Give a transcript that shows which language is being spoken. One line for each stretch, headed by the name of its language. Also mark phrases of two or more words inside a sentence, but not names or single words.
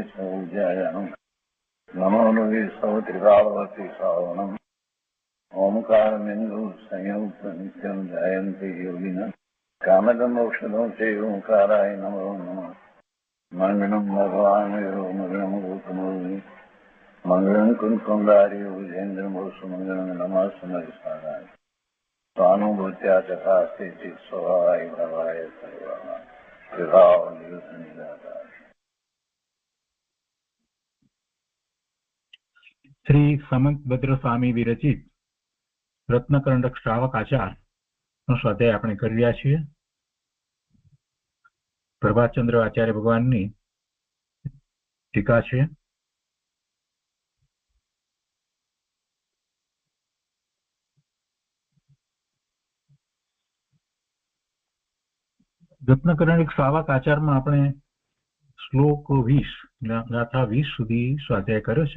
Sanskrit: सौजयानं नमो लोये सौत्रिकावती सावनं ओंकारमिन्दु संयुक्त नित्यं जयन्ति योगिनः कामदमोक्षदं चैव ओंकाराय नमो नमः मङ्गलं भगवान् मङ्गलं भूतमोहि मङ्गलं कुञ्कुण्डारि विजेन्द्रमोसुमङ्गलं नमः समयसाराय स्वानुभूत्या चकास्ते चित् स्वभावाय भवाय सर्वाः विभाव निरुद्ध निराकार।
Gujarati: श्री समंतभद्र स्वामी विरचित रत्नकंडक श्रावक आचार નો સ્વાધ્યાય આપણે કરી રહ્યા છીએ. પ્રભાતચંદ્ર આચાર્ય ભગવાનની ટીકા છે. રત્નકંડક શ્રાવક આચારમાં આપણે શ્લોક 20 ગાથા 20 સુધી સ્વાધ્યાય કર્યો છે.